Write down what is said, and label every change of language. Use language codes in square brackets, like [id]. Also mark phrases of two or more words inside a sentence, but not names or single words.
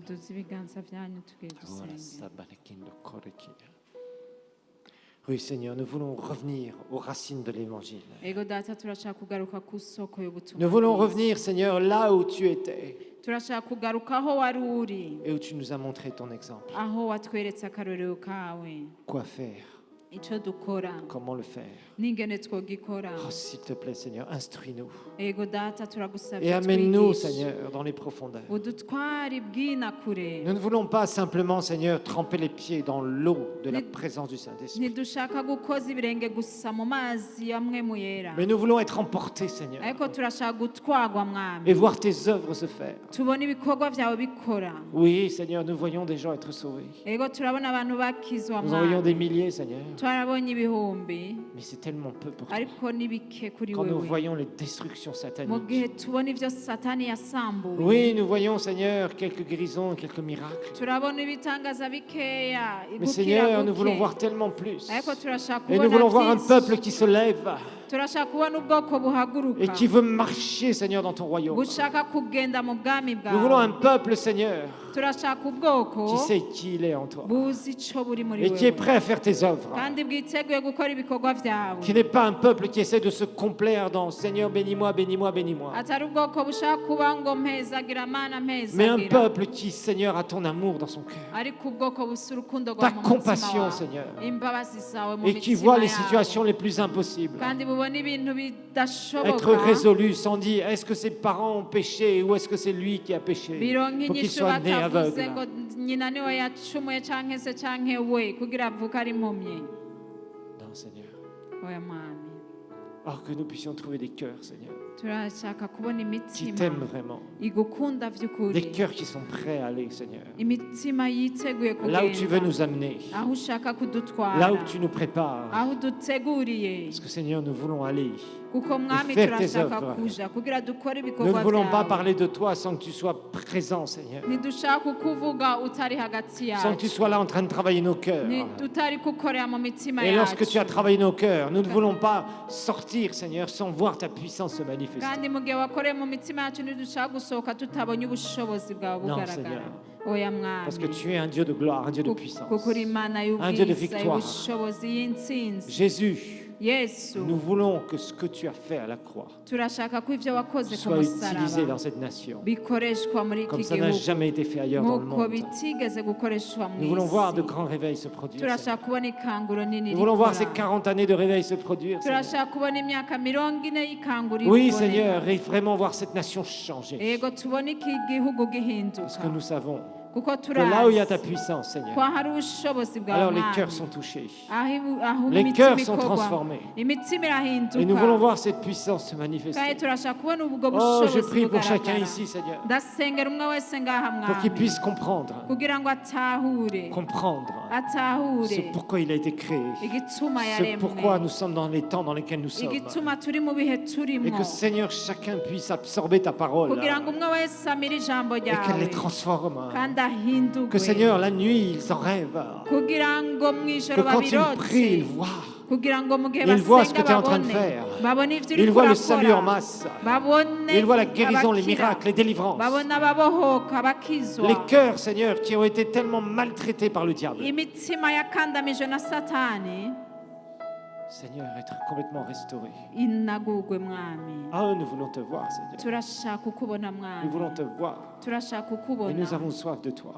[rn] muduze ibiganza vyanyu tugiye [fr] Voilà, [rn] gusenga Sabanakindo Koreki. [fr] Oui, Seigneur, nous voulons revenir aux racines de l'Évangile. [rn] ego data turashaka kugaruka ku soko y'ubutumwa [fr] Nous voulons [rn] bwiza. [fr] revenir, Seigneur, là où tu étais [rn] turashaka kugaruka aho wari uri [fr] et où tu nous as montré ton exemple. [rn] aho watweretse akarorero kawe [fr] Quoi faire? [rn] icyo dukora [fr] Comment le faire? [rn] n'ingene twogikora [fr] Oh, s'il te plaît, Seigneur, instruis-nous. [rn] ego data turagusabye [fr] Et amène-nous, [rn] twigishe. [fr] Seigneur, dans les profondeurs. [rn] udutware bwina kure [fr] Nous ne voulons pas simplement, Seigneur, tremper les pieds dans l'eau de la [rn] Ni- [fr] présence du Saint-Esprit. [rn] ntidushaka gukoza ibirenge gusa mu mazi amwe mu yera [fr] Mais nous voulons être emportés, Seigneur, [rn] ariko turashaka gutwagwa mwami [fr] et voir tes œuvres se faire. [rn] tubone ibikorwa byawe bikora [fr] Oui, Seigneur, nous voyons des gens être sauvés. [rn] ego turabona abantu bakizwa [fr] Nous en voyons des [rn] mwami [fr] milliers, Seigneur. [rn] twarabonye ibihumbi [fr] Mais c'est tellement peu pour toi. [rn] ariko ni bike kuri [fr] Quand nous [rn] wewe [fr] voyons les destructions [rn] mu [fr] sataniques. [rn] gihe tubona ibyo satani yasambuye [fr] Oui, nous voyons, Seigneur, quelques guérisons, quelques miracles. [rn] turabona ibitangaza bikeya [fr] Mais [rn] gukira [fr] Seigneur, nous [rn] guke. [fr] voulons voir tellement plus. [rn] ariko turashaka [fr] Et nous [rn] kubona [fr] voulons voir un [rn] byinshi. [fr] peuple qui se lève [rn] turashaka kubona ubwoko buhaguruka [fr] et qui veut marcher, Seigneur, dans ton royaume. [rn] bushaka kugenda mu bwami [fr] Nous voulons un [rn] bwawe [fr] peuple, Seigneur, [rn] turashaka ubwoko [fr] qui sait qui il est en toi [rn] buzi ico buri muri [fr] et qui est [rn] wewe [fr] prêt à faire tes œuvres. [rn] kandi bwiteguye gukora ibikorwa vyawe [fr] Qui n'est pas un peuple qui essaie de se complaire dans Seigneur, bénis-moi, bénis-moi, bénis-moi. [rn] atari ubwoko bushaka kuba ngo mpezagira mana [fr] Mais un [rn] mpezagira [fr] peuple qui, Seigneur, a ton amour dans son cœur [rn] ariko ubwoko busa urukundo [fr] Ta [rn] rwawe mu [fr] compassion, [rn] mutima wawe [fr] Seigneur. [rn] imbabazi zawe mu [fr] et qui voit [rn] mitima [fr] les [rn] yabo [fr] situations les plus impossibles. [rn] kandi bubona ibintu [fr] Être [rn] bidashoboka [fr] résolu sans dire est-ce que ses parents ont péché ou est-ce que c'est lui qui a péché [rn] bironka [fr] pour qu'il [rn] inyishu [fr] soit né [rn] batavuze [fr] aveugle. [rn] ngo nyina niwe yacumuye canke se canke we kugira avuke ari impumyi [fr] Non, Seigneur. [rn] oya mwami [fr] Or que nous puissions trouver des cœurs, Seigneur, [rn] turashaka kubona [fr] qui [rn] imitima [fr] t'aiment vraiment. [rn] igukunda [fr] Des [rn] vy'ukuri [fr] cœurs qui sont prêts à aller, Seigneur. [rn] imitima yiteguye [fr] Là où tu veux [rn] kugenda [fr] nous amener. [rn] aho ushaka [fr] Là [rn] kudutwara [fr] où tu nous prépares. [rn] aho uduteguriye [fr] Parce que, Seigneur, nous voulons aller. [rn] kuko mwami [fr] faire tes [rn] turashaka [fr] œuvres. [rn] kuja kugira dukore [fr] Nous ne [rn] ibikorwa [fr] voulons pas [rn] vyawe [fr] parler de toi sans que tu sois présent, Seigneur. [rn] ntidushaka kukuvuga utari hagati [fr] Sans que tu [rn] yacu [fr] sois là en train de travailler nos cœurs. [rn] utari kukorera mu mitima [fr] Et lorsque tu as [rn] yacu [fr] travaillé nos cœurs, nous ne voulons pas sortir, Seigneur, sans voir ta puissance se manifester. [rn] kandi mu gihe wakoreye mu mitima yacu ntidushaka gusohoka tutabonye ubushobozi bwawe [fr] Non, [rn] bugaragara [fr] Seigneur. [rn] oya [fr] Parce que [rn] mwami [fr] tu es un Dieu de gloire, un Dieu de puissance. [rn] kuko uri imana [fr] Un Dieu de [rn] y'ubwiza [fr] victoire. [rn] y'ubushobozi y'intsinzi [fr] Jésus, [rn] yesu [fr] nous voulons que ce que tu as fait à la croix [rn] turashaka ko ibyo wakoze ku [fr] soit utilisé [rn] musaraba [fr] dans cette nation, [rn] bikoreshwa muri iki [fr] comme ça n'a [rn] gihugu [fr] jamais été fait ailleurs dans le [rn] nk'uko [fr] monde. [rn] bitigeze gukoreshwa mu [fr] Nous voulons voir de [rn] isi [fr] grands réveils se produire. [rn] turashaka [fr] Seigneur. [rn] kubona ikanguro nini [fr] Nous voulons voir ces [rn] rikora [fr] 40 années de réveil se produire. Seigneur. [rn] turashaka kubona imyaka 40 y'ikanguro [fr] Oui, [rn] iboneka. [fr] Seigneur, et vraiment voir cette nation changer. [rn] yego tubone iki gihugu [fr] Parce [rn] gihinduka [fr] que nous savons [rn] kuko [fr] que là où il y a ta [rn] turazi [fr] puissance, Seigneur, [rn] ko hari ubushobozi bwawe [fr] alors les [rn] Mwami. [fr] cœurs sont touchés. [rn] aho [fr] Les [rn] imitima [fr] cœurs sont [rn] ikorwa, [fr] transformés. [rn] imitima [fr] Et nous voulons [rn] irahinduka [fr] voir cette puissance se [rn] kandi [fr] manifester. [rn] turashaka kubona ubwo [fr] Oh, je [rn] bushobozi [fr] prie pour chacun [rn] bugaragara [fr] ici, Seigneur, [rn] ndasengera umwe wese ngaha [fr] pour qu'il [rn] mwami [fr] puisse comprendre, [rn] kugira ngo atahure [fr] comprendre [rn] atahure [fr] ce pourquoi il a été créé, [rn] igituma [fr] ce pourquoi [rn] yaremwe [fr] nous sommes dans les temps dans lesquels nous sommes. [rn] igituma turi mu bihe [fr] Et [rn] turimo [fr] que, Seigneur, chacun puisse absorber ta parole [rn] kugira ngo umwe wese amire ijambo [fr] et qu'elle [rn] ryawe [fr] les transforme. [rn] kandi ahindurwe [fr] Que, Seigneur, la nuit, ils en rêvent. [rn] kugira ngo mu [fr] Que [rn] ijoro [fr] quand ils prient, ils [rn] babirotse [fr] voient. [rn] kugira ngo mu gihe [fr] Ils voient ce que [rn] basenga [fr] tu es en train de [rn] babone [fr] faire. [rn] babone ibyo uri [fr] Ils voient le salut en [rn] kurakora [fr] masse. [rn] babone [fr] Ils voient la guérison, les [rn] abakira, [fr] miracles, les délivrances. [rn] babone ababohoka abakizwa [fr] Les cœurs, Seigneur, qui ont été tellement maltraités par le diable. [rn] imitima yakandamijwe na satani [fr] Seigneur, être complètement restauré. [rn] inagugwe mwami [fr] Ah, nous voulons te voir, Seigneur. [rn] turashaka kukubona [fr] Nous [rn] mwami [fr] voulons te voir. [rn] turashaka [fr] Et [rn] kukubona [fr] nous avons soif de toi.